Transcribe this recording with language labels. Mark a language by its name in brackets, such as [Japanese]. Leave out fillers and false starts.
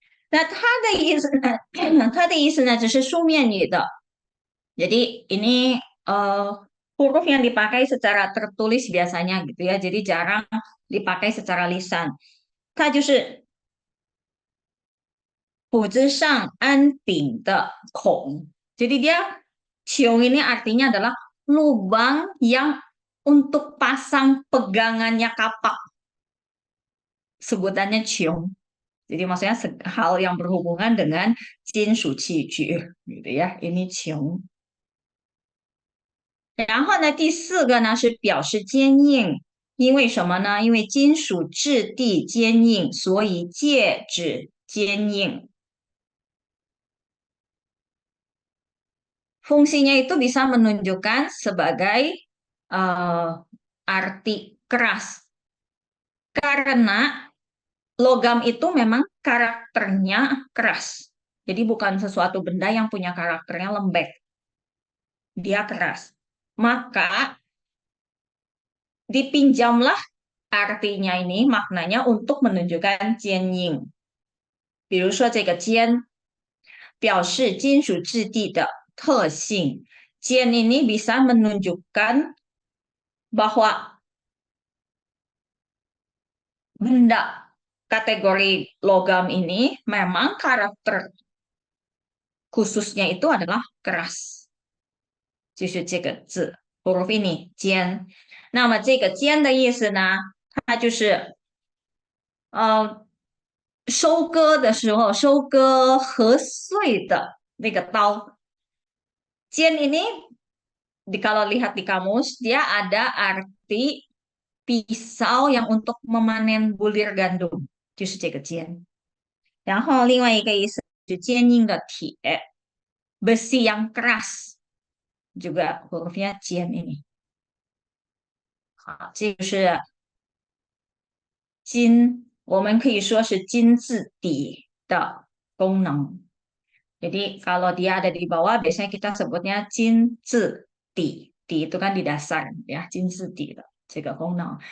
[Chinese] 那它的意思呢？它的意思呢，只是书面语的。 [Indonesian] Jadi ini huruf yang dipakai secara tertulis biasanya gitu ya, jadi jarang dipakai secara lisan。 [Chinese] 它就是斧子上安柄的孔。 [Indonesian] Jadi dia ciong ini artinya adalah lubang yang untuk pasang pegangannya kapak. Sebutannya ciong. Jadi maksudnya hal yang berhubungan dengan 金属器具 gitu ya. Ini ciong。 [Chinese] 然后呢，第四个呢是表示坚硬因为什么呢？因为金属质地坚硬，所以戒指坚硬。 [Indonesian] Fungsinya itu bisa menunjukkan sebagai arti keras. Karena logam itu memang karakternya keras. Jadi bukan sesuatu benda yang punya karakternya lembek. Dia keras. Maka dipinjamlah artinya ini, maknanya untuk menunjukkan jianying. [Chinese] 比如说这个尖表示金属质地的特性。 [Indonesian] 尖 ini bisa menunjukkan bahwa benda kategori logam ini memang karakter khususnya itu adalah keras. [Chinese] 就是这个字 [Indonesian] huruf ini [Chinese] 尖。那么这个尖的意思呢，它就是收割的时候收割核碎的那个刀。 [Indonesian] 尖 ini kalau lihat di kamus dia ada arti pisau yang untuk memanen bulir gandum， [Chinese] 就是这个尖。然后另外一个意思是坚硬的铁， [Indonesian] besi yang keras juga hurufnya 尖 ini。 [Chinese] 好，这就是金，我们可以说是金字底的功能。 [Indonesian] Jadi kalau dia ada di bawah, biasanya kita sebutnya 金字底，底 itu kan di dasar ya， [Chinese] 金字底的这个功能。